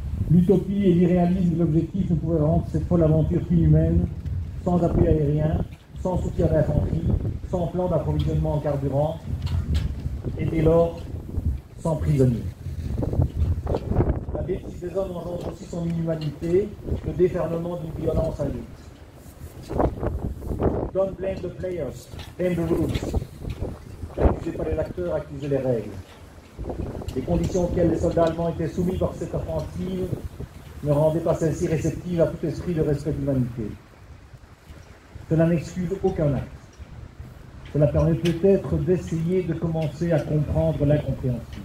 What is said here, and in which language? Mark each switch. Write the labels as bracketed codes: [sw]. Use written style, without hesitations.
[fr] L'utopie et l'irréalisme de l'objectif ne pouvaient rendre cette folle aventure inhumaine, sans appui aérien, sans soutien d'infanterie, sans plan d'approvisionnement en carburant, et dès lors, sans prisonniers. La bêtise des hommes engendre aussi son inhumanité, le déferlement d'une violence induite. [en] Don't blame the players, blame the rules. [fr] N'accusez pas les acteurs, accusez les règles. Les conditions auxquelles les soldats allemands étaient soumis par cette offensive ne rendaient pas celle-ci réceptive à tout esprit de respect de l'humanité. Cela n'excuse aucun acte. Cela permet peut-être d'essayer de commencer à comprendre l'incompréhensible.